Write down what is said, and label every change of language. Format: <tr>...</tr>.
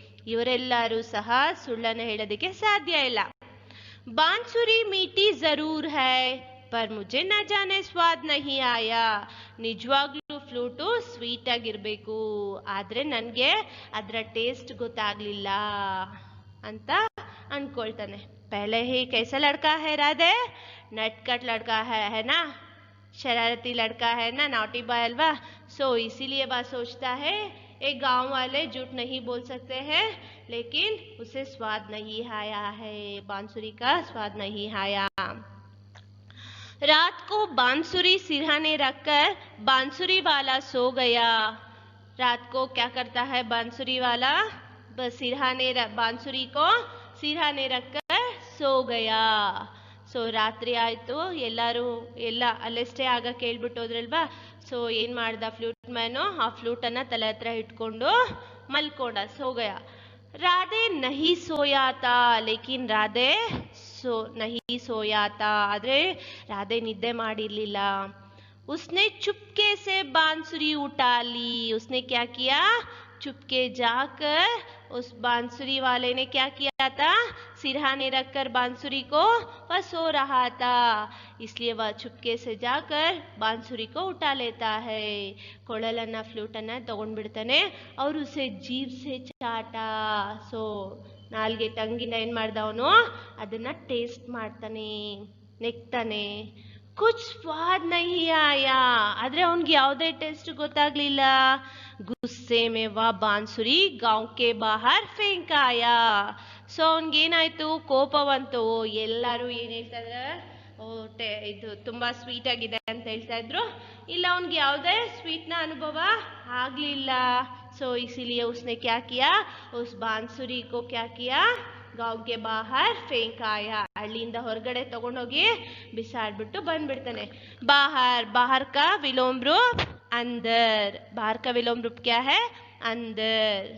<kn>ಇವರೆಲ್ಲರೂ ಸಹ ಸುಳ್ಳನ್ನು ಹೇಳೋದಕ್ಕೆ ಸಾಧ್ಯ ಇಲ್ಲ.</kn> <hi>बांसुरी मीठी जरूर है पर मुझे न जाने स्वाद नहीं आया.</hi> <kn>ನಿಜವಾಗ್ಲೂ ಫ್ಲೂಟು ಸ್ವೀಟ್ ಆಗಿರ್ಬೇಕು, ಆದ್ರೆ ನನಗೆ ಅದರ ಟೇಸ್ಟ್ ಗೊತ್ತಾಗ್ಲಿಲ್ಲ ಅಂತ ಅನ್ಕೊಳ್ತಾನೆ.</kn> <hi>पहले ही कैसा लड़का है राधे, नटखट लड़का है ना, शरारती लड़का है ना, नॉटी बॉय अल्वा. सो इसीलिए वह सोचता है, एक गांव वाले झूठ नहीं बोल सकते हैं, लेकिन उसे स्वाद नहीं आया है, बांसुरी का स्वाद नहीं आया. रात को बांसुरी सिरहाने रखकर बांसुरी वाला सो गया. रात को क्या करता है बांसुरी वाला, बांसुरी को सिरहाने रखकर सो गया.</hi> <kn>ಸೊ ರಾತ್ರಿ ಆಯಿತು, ಎಲ್ಲ ಅಲ್ಲೇ ಸ್ಟೇ ಆಗಕ್ಕೆ ಹೇಳ್ಬಿಟ್ಟು ಹೋದ್ರಲ್ವಾ. ಸೊ ಏನು ಮಾಡ್ದ ಫ್ಲೂಟ್ ಮ್ಯಾನು, ಆ ಫ್ಲೂಟನ್ನು ತಲೆ ಹತ್ರ ಇಟ್ಕೊಂಡು ಮಲ್ಕೊಂಡ,</kn> <hi>ಸೋ ಗಯ. ರಾಧೆ ನಹಿ ಸೋಯಾತಾ, ಲೇಕಿನ್ ರಾಧೆ ನಹಿ ಸೋಯಾತಾ,</hi> <kn>ಆದರೆ ರಾಧೆ ನಿದ್ದೆ ಮಾಡಿರಲಿಲ್ಲ.</kn> <hi>उसने चुपके से बांसुरी उठा ली. उसने क्या किया, चुपके जाकर उस बांसुरी वाले ने क्या किया था, सिरहाने रखकर बांसुरी को वह सो रहा था, इसलिए वह चुपके से जाकर बांसुरी को उठा लेता है.</hi> <kn>ಕೊಳಲನ್ನ ಫ್ಲೂಟನ್ನ ತಗೊಂಡ್ಬಿಡ್ತಾನೆ</kn> <hi>और उसे जीभ से चाटा.</hi> <kn>ಸೊ ನಾಲ್ಗೆ ಟಂಗಿನ ಏನು ಮಾಡ್ದ ಅವನು, ಅದನ್ನ ಟೇಸ್ಟ್ ಮಾಡ್ತಾನೆ, ನೆಕ್ತಾನೆ.</kn> <hi>कुछ स्वाद नहीं आया</hi> <kn>ಆದ್ರೆ ಅವನಿಗೆ ಯಾವುದೇ ಟೇಸ್ಟ್ ಗೊತ್ತಾಗ್ಲಿಲ್ಲ</kn> <hi>गुस्से में वह बांसुरी गांव के बाहर फेंक आया</hi> <kn>ಸೊ ಅವನಿಗೇನಾಯ್ತು ಕೋಪ ಬಂತು ಎಲ್ಲರೂ ಏನ್ ಹೇಳ್ತಾ ಇದ್ದಾರೆ ಇದು ತುಂಬಾ ಸ್ವೀಟ್ ಆಗಿದೆ ಅಂತ ಹೇಳ್ತಾ ಇದ್ರು ಇಲ್ಲ ಅವನಿಗೆ ಯಾವುದೇ ಸ್ವೀಟ್ ನ ಅನುಭವ ಆಗ್ಲಿಲ್ಲ</kn> <hi>सो इसीलिए उसने क्या किया उस बांसुरी को क्या किया गांव के बाहर फेंक आया</hi> <kn>हಳ್ಳಿಯಿಂದ ಹೊರಗಡೆ ತಗೊಂಡೋಗಿ ಬಿಸಾಡ್ಬಿಟ್ಟು ಬಂದ್ಬಿಡ್ತಾನೆ</kn> <hi>बाहर बाहर का विलोम रूप अंदर बाहर का विलोम रूप क्या है अंदर</hi>